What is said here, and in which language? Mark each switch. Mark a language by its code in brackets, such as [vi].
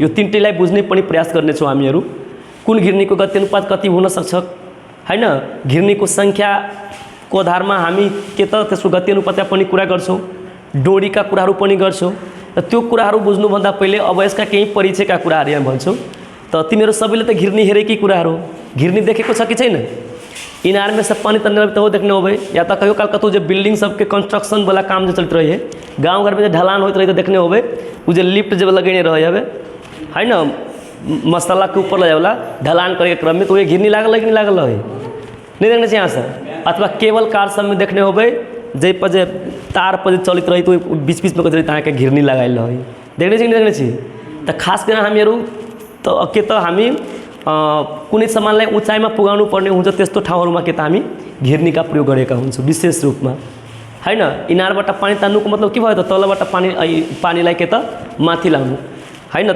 [ne] यो तीनटैलाई बुझ्ने पनि प्रयास गर्ने छौं हामीहरु। कुन घिर्नीको गति अनुपात कति हुन सक्छ हैन, घिर्नीको संख्याको आधारमा हामी के त त्यसको गति अनुपातमा पनि कुरा गर्छौं, डोरीका कुराहरु पनि गर्छौं। र त्यो कुराहरु बुझ्नु भन्दा पहिले अब यसका केही परिचयका कुराहरु यहाँ भन्छौं। त तिमीहरु सबैले त घिर्नी हेरेकै कुराहरु, घिर्नी देखेको छ कि छैन? [mai] इनार में से पानी तन्ने तो देखने हो भाई, या तो कहियो काल कतौ जो बिल्डिंग सबके कंस्ट्रक्शन वाला काम जो चलते रहे गाँव घर में जो ढलान होते रहे तो देखने हो भाई, वो जो लिफ्ट जब लगेने रहे है ना मसाला के ऊपर ले वाला ढलान करे क्रम में, तो ये घिर्नी लागल है कि नहीं लागल है? नहीं देखने से यहाँ से। अथवा केबल कार सब में देखने हो भाई जे पर जे तार पर चलित रही तो बीच बीच में कतरी तरह के घिर्नी लगाइल है, देखने से नहीं देखने से। [ne] तो खास कर हामीहरु तो के त हामी कुनै सामानलाई उचाइमा पुगाउनु पर्ने हुन्छ त्यस्तो ठाउँहरुमा के त हामी घिर्नीका प्रयोग गरेका हुन्छौं विशेष रूपमा हैन। इनारबाट पानी तान्नुको मतलब के भयो त तलबाट पानीलाई के त माथि ल्याउनु हैन।